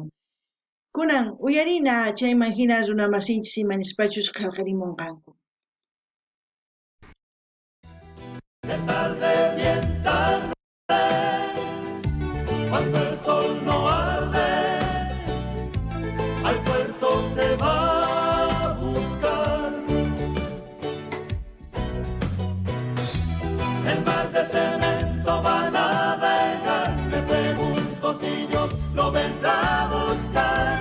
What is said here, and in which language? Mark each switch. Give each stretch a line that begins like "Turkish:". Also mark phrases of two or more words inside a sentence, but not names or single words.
Quechua: Kunan uyarina chayman hina runa masinchis imanispachus qillqarimunqanku.
Spanish: De tarde bien tarde, cuando el sol no arde, al puerto se va a buscar. El mar de cemento va a navegar, me pregunto si Dios lo vendrá a buscar.